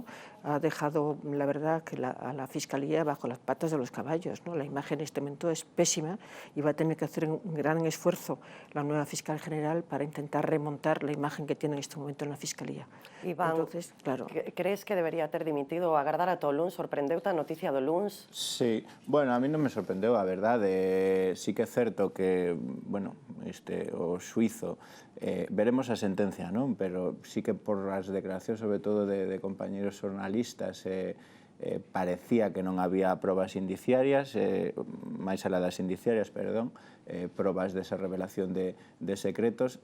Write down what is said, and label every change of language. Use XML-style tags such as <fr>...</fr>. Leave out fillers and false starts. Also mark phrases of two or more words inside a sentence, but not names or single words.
<es>Ha dejado, la verdad, que a la Fiscalía bajo las patas de los caballos, ¿no? La imagen en este momento es pésima y va a tener que hacer un gran esfuerzo la nueva fiscal general para intentar remontar la imagen que tiene en este momento en la Fiscalía. Iván, entonces, claro.</es> <gl>Crees que debería ter dimitido o agardar ata o luns? Sorprendeu a noticia do luns? Sí, bueno, a mí non me sorprendeu, a verdade. Sí que é certo que, bueno, o suizo, veremos a sentencia, non? Pero sí que por as declaracións, sobre todo de compañeros xornalistas, parecía que non había probas indiciarias, máis alá das indiciarias, perdón, probas desa revelación de secretos.</gl>